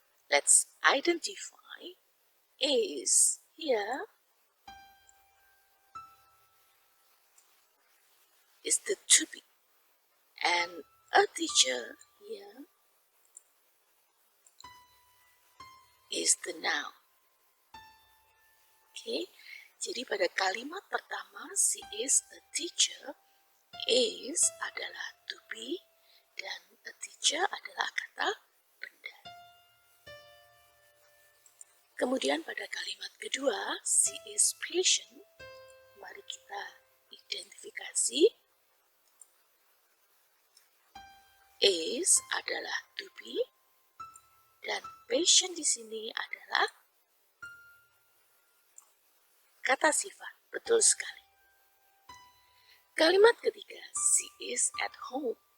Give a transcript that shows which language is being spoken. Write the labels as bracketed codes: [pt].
[en] Let's identify is here is the to be, and a teacher here is the noun. [id] Okay, jadi pada kalimat pertama, she is a teacher, is adalah to be, dan a teacher adalah kata benda. Kemudian pada kalimat kedua, she is patient. Mari kita identifikasi. Is adalah to be, dan patient di sini adalah kata sifat. Betul sekali. Kalimat ketiga, she is at home.